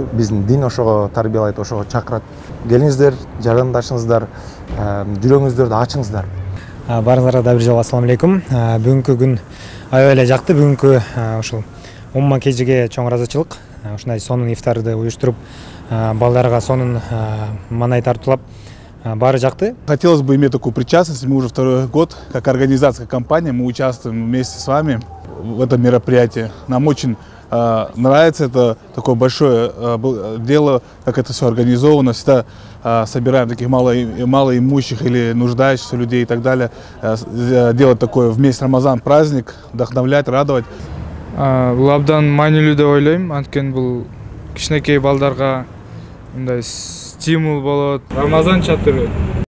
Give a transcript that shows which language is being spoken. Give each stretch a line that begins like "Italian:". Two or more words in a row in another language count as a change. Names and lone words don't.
Kyrgyz: Биздин дин ошого тарбиялайт, ошого чакырат. Келиңиздер, жарандашыңыздар, жүрөгүңүздөрдү ачыңыздар. Баарыңыздарга да бир жолу
Arabic: السلام عليكم.
Kyrgyz: Бүгүнкү күн аябай эле жакты. Бүгүнкү ушул умма кечиге чоң ыраазычылык. Ушундай сонун ифтарды уюштуруп, балдарга сонун маанай тартуулап, баары жакты.
Russian: Хотелось бы иметь такую причастность. Мы уже второй год, как организация компании, мы участвуем вместе с вами в этом мероприятии. Нам очень нравится это такое большое дело, как это все организовано. Всегда собираем таких малоимущих или нуждающихся людей и так далее. Делать такой вместе Рамазан праздник, вдохновлять, радовать.
Kyrgyz: Бул абдан маанилүү деп ойлойм. Анткени бул кичинекей балдарга мындай стимул болот. Рамазан чатыры